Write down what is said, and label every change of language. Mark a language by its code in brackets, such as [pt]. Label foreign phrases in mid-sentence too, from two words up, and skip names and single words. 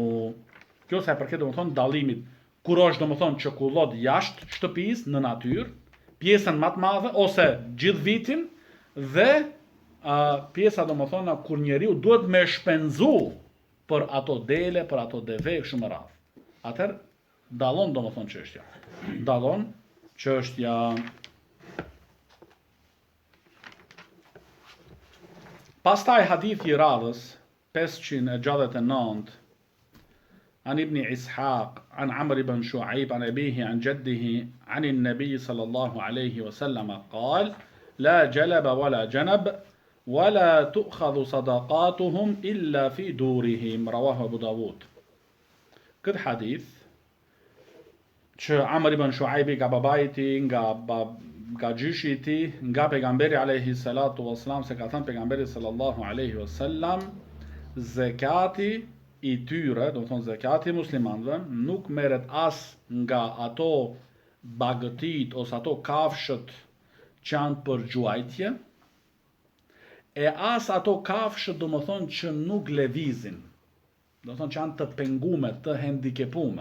[sq] Kjo sa e përket do më thonë dallimit kur është do më thonë që kullot jashtë shtëpisë në natyrë, pjesën më të madhe ose gjithë vitin dhe pjesa do më thonë kur njeriu duhet me shpenzu për ato dele, për ato deve kështu me radhë. Atëherë dallon do më thonë çështja. Dallon çështja. Pastaj hadithi i radhës 569 [ar] عن ابن إسحاق عن عمرو بن شعيب عن أبيه عن جده عن النبي صلى الله عليه وسلم قال لا جلب ولا جنب ولا تؤخذ صدقاتهم إلا في دورهم رواه أبو داود. [sq] Këtë hadith që Amr ibn Shuaibi nga babai i tij, nga gjyshi i tij, nga pejgamberi [ar] عليه الصلاة والسلام, [sq] se ka thënë pejgamberi [ar] صلى الله عليه وسلم, [sq] zekati i tyre, do të thonë zekati muslimanëve, nuk merret as nga ato bagëtit ose ato kafshët që janë për gjuajtje, e as ato kafshët do më thonë që nuk lëvizin, do të thonë që janë të pengume, të hendikepume.